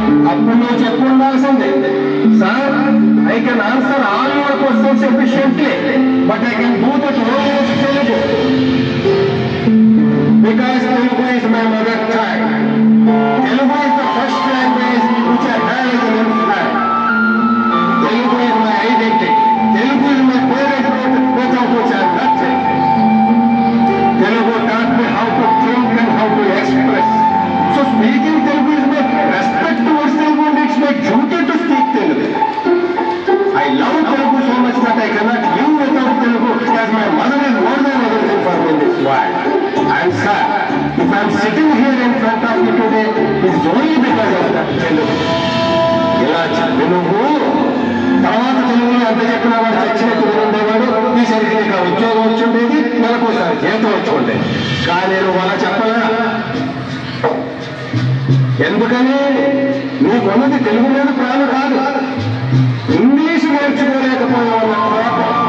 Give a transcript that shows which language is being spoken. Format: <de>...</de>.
<te>అప్పుడు నువ్వు చెప్పు ఉండాల్సిందే sir.</te> <en>I can answer all your questions efficiently, but I can do that only in Telugu because Telugu is my mother tongue. Telugu is the first language which I have as an infant. Telugu is my identity. Telugu is my parent without which I am nothing. Telugu taught me how to think and how to express. So speaking Telugu is my respect towards Telugu and it's my duty to speak Telugu. I love Telugu so much that I cannot live without Telugu, as my mother is more than everything for me in this world. And sir, if I am sitting here in front of you today, it is only because of that Telugu.</en> <te>ఇలా తెలుగు తర్వాత తెలుగులో ఎంత చెప్పినా వాడు చచ్చినట్టు ఉండేవాడు. ఈసరికి నీకు ఉద్యోగం వచ్చి ఉండేది, నెలకోసారి జీతం వచ్చి ఉండేది. కానీ నువ్వు అలా చెప్పలే. ఎందుకని? నీకున్నది తెలుగు మీద ప్రాణం కాదు, ఇంగ్లీషు నేర్చుకోలేకపోయావన్న కోపం.</te>